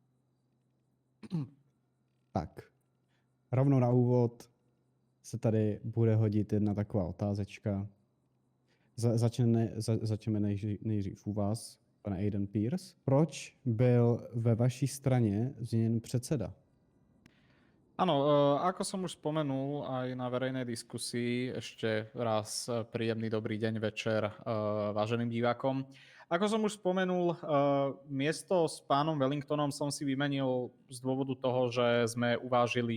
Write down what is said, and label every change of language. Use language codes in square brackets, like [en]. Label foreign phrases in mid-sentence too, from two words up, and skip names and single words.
[cs] Tak, rovnou na úvod se tady bude hodit jedna taková otázečka. Začneme nejdřív u vás, pane Aiden Pierce. Proč byl ve vaší straně změněn predseda? [sk] Áno, ako som už spomenul aj na verejnej diskusii, ešte raz príjemný dobrý deň, večer váženým divákom. Ako som už spomenul, miesto s pánom Wellingtonom som si vymenil z dôvodu toho, že sme uvážili,